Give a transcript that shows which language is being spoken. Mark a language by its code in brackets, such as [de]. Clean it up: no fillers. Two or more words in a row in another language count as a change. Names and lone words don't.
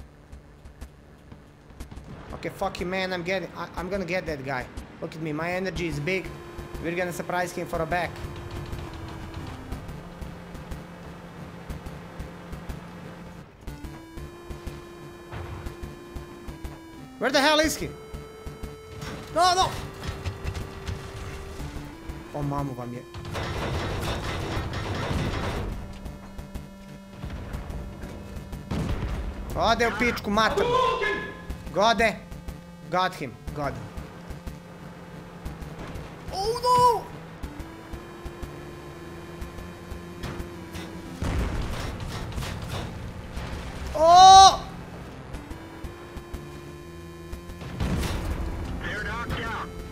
[en] Okay, fuck you, man. I'm gonna get that guy. Look at me. My energy is big. We're gonna surprise him for a back. Where the hell is he? No, no! [sr] Oh, mamu vam je. Ode u pičku mater. [en] Gode. Got him. Got him. Oh no! Oh! They're knocked out.